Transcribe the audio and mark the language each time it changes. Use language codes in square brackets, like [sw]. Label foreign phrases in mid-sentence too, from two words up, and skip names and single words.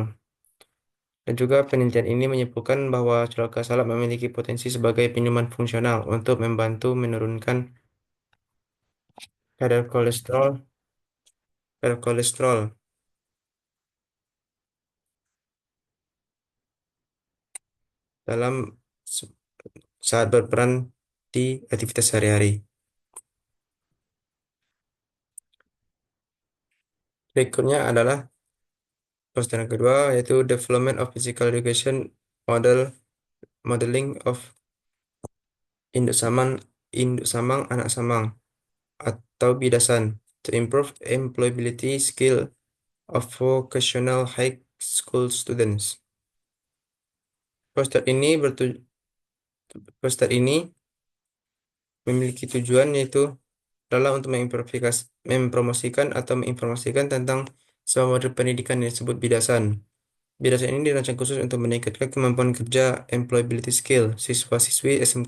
[id] Dan juga penelitian ini menyimpulkan bahwa cuka salak memiliki potensi sebagai minuman fungsional untuk membantu menurunkan kadar kolesterol dalam se- saat berperan di aktivitas sehari-hari. Berikutnya adalah poster yang kedua, yaitu [en] Development of Physical Education Modeling of [id] induk samang anak samang atau bidasan [en] to improve employability skill of vocational high school students. [id] Poster ini poster ini memiliki tujuan yaitu adalah untuk mempromosikan atau menginformasikan tentang sebuah model pendidikan yang disebut bidasan. Bidasan ini dirancang khusus untuk meningkatkan kemampuan kerja [en] employability skill [id] siswa-siswi SMK.